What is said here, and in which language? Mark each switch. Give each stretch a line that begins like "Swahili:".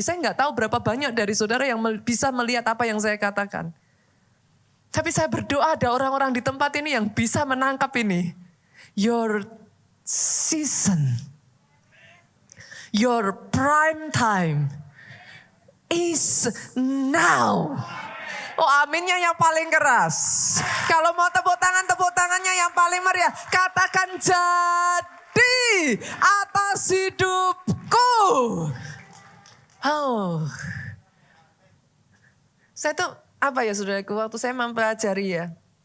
Indonesian: Saya gak tahu berapa banyak dari saudara yang bisa melihat apa yang saya katakan. Tapi saya berdoa ada orang-orang di tempat ini yang bisa menangkap ini.
English: Your season, your prime time is now.
Indonesian: Oh aminnya yang paling keras. Kalau mau tepuk tangannya yang paling meriah. Katakan jadi atas hidupku. Oh. Saya tuh apa ya saudaraku, waktu saya mempelajari ya.